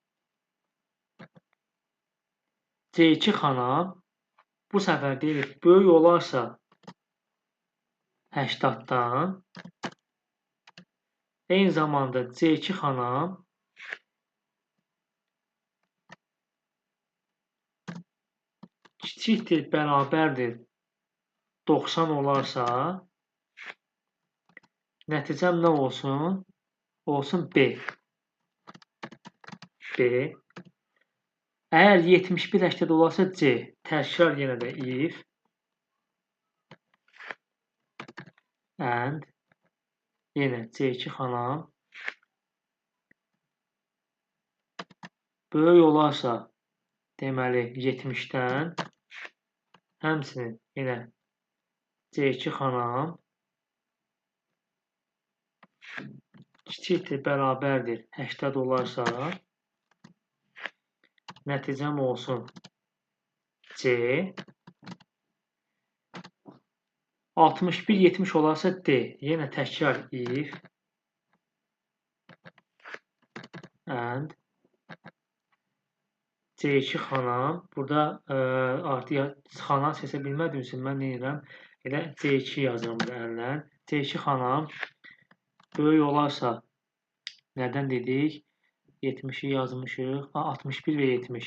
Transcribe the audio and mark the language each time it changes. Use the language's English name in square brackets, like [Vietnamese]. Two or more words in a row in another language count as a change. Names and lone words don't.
[Azerbaijani] C2 xana bu səfər deyirik, böyük olarsa 80-dan eyni zamanda C2 xana kiçikdir, bərabərdir 90 olarsa nəticəm nə olsun? Olsun B. B. Əgər 71-80 olarsa C. Təkrar yenə də [English] if and [Azerbaijani] yenə C2 xanam böyük olarsa deməli 70-dən həmçinin yenə C2 xanam kiçikdir, bərabərdir 80 olarsa nəticəm olsun C. 61-70 olarsa D. Yenə təkrar [English] if and [Azerbaijani] C2 xanam. Burada artıq xana seçə bilmədiyim üçün mən nə edirəm? Elə C2 yazıram da əllə. C2 xanam böyük olarsa nədən dedik? 70-i yazmışıq. 61 və 70.